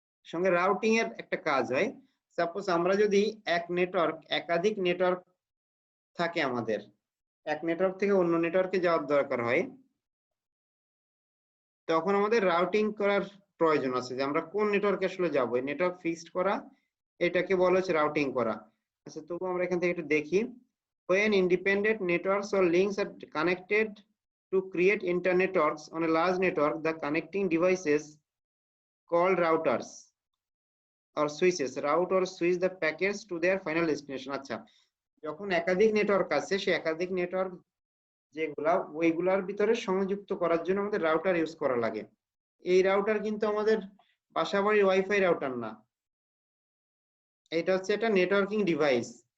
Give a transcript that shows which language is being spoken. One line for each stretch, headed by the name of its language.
Bangla: সঙ্গে রাউটিং এর একটা কাজ হয়। সাপোজ আমরা যদি একাধিক নেটওয়ার্ক থাকে, আমাদের এক নেটওয়ার্ক থেকে অন্য নেটওয়ার্কে যাওয়ার দরকার হয়, তখন আমাদের রাউটিং করার প্রয়োজন আছে, যে আমরা কোন নেটওয়ার্কে আসলে যাবো। এই নেটওয়ার্ক ফিক্সড করা এটাকে বলা হচ্ছে রাউটিং করা। আচ্ছা, তবু আমরা এখান থেকে একটু দেখি।
English: When independent networks or links are connected to create internetworks on a large network, the connecting devices called routers or switches route or switch the packets to their final destination.
Bangla: আচ্ছা, যখন একাধিক নেটওয়ার্ক আছে, সেই একাধিক network যেগুলা ওইগুলার ভিতরে সংযুক্ত করার জন্য আমাদের রাউটার ইউজ করা লাগে। এই রাউটার কিন্তু আমাদের বাসাবাড়ির ওয়াইফাই রাউটার না, এটা হচ্ছে একটা নেটওয়ার্কিং ডিভাইস।